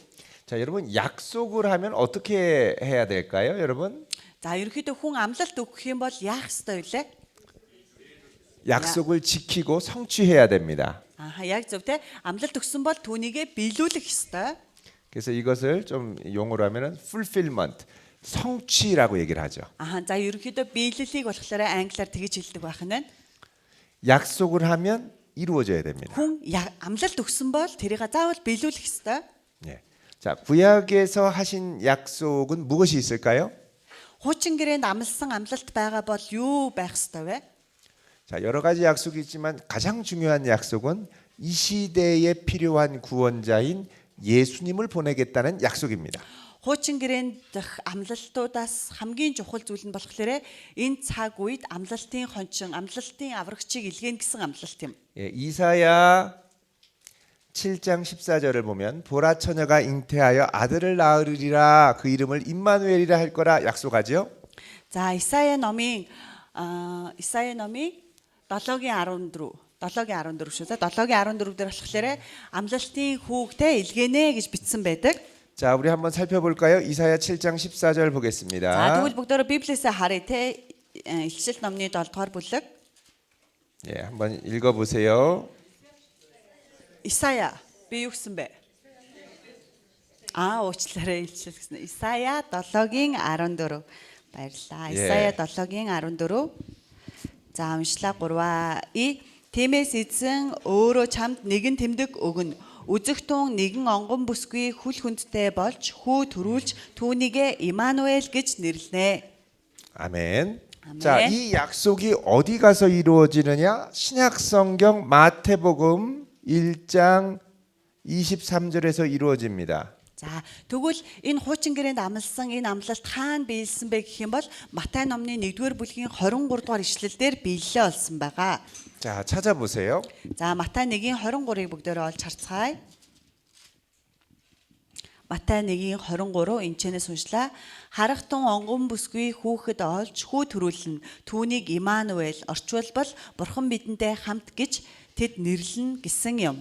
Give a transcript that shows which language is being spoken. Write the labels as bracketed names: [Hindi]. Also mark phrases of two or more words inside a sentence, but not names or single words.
[Korean] 자, 여러분 약속을 하면 어떻게 해야 될까요, 여러분? [Mongolian] За ерөнхийдөө хүн амлалт өгөх юм бол яах ёстой вэ? [Korean] 약속을 지키고 성취해야 됩니다. [Mongolian] Яг зөв те амлалт өгсөн бол түүнийгээ биелүүлэх ёстой. [Korean] 그래서 이것을 좀 용어로 하면은 fulfillment, 성취라고 얘기를 하죠. [Mongolian] За ерөнхийдөө биелэлийг болохоор англиар тэгж хэлдэг байх нь. [Korean] 약속을 하면 이루어져야 됩니다. [Mongolian] Хүн амлалт өгсөн бол тэрийг заавал биелүүлэх ёстой. [Korean] 예. 자, 구약에서 하신 약속은 무엇이 있을까요? [Mongolian] Хуучин гэрээнд амлсан амлалт байгаа бол юу байх ёстой вэ? [Korean] 자, 여러 가지 약속이 있지만 가장 중요한 약속은 이 시대에 필요한 구원자인 예수님을 보내겠다는 약속입니다. [Mongolian] Хуучин гэрээнд дэх амлалтуудаас хамгийн чухал зүйл нь болохоор энэ цаг үед амлалтын хончин, амлалтын аврагчийг илгээнэ гэсэн амлалт юм. [Korean] 예, 이사야 7장 14절을 보면 보라 처녀가 잉태하여 아들을 낳으리라 그 이름을 임마누엘이라 할 거라 약속하지요. [Mongolian] За Исая номын 7-гийн 14 шүү. 7-гийн 14 дээр болохоор амлалтын хүүгтэй илгэнэ гэж бичсэн байдаг. [Korean] 자, 우리 한번 살펴볼까요? 이사야 7장 14절 [Mongolian] За [Korean] 보겠습니다. [Mongolian] тэгвэл бүгдөө Библиэсээ харъя те. Илчил номны 7-р бүлэг. [Korean] 예, 한번 읽어 보세요. [Mongolian] Исая би юу гэсэн бэ? Уучлаарай илчил гэсэн. Исая 7-гийн 14. Баярлалаа. Исая 7-гийн 14. За уншлаа 3. Тиймээс эзэн өөрөө чамд нэгэн тэмдэг өгнө. Үзэх тун нэгэн онгон бүсгүй хүл хүндтэй болж хүү төрүүлж түүнийгээ Иману엘 гэж нэрлэнэ. [Korean] 아멘. 아멘. 자, 이 약속이 어디 가서 이루어지느냐? 신약 성경 마태복음 1장 23절에서 이루어집니다. [Mongolian] За тэгвэл энэ хуучин гэрээнд амлсан энэ амлалт хаана биелсэн бэ гэх юм бол Матай номны 1-р бүлгийн 23 дугаар ишлэлдэр биелэлээ олсон байгаа. [Korean] 자, 찾아보세요. [Mongolian] За Матай 1-ийн 23-ыг бүгдээрээ олж харцгаая. Матай 1:23 энэчнээс уншлаа. Харахтун онгон бүсгүй хүүхэд олж хүү төрүүлнэ. Түүнийг Имануэль орчуулбал Бурхан бидэнтэй хамт гэж тэд нэрлэнэ гэсэн юм.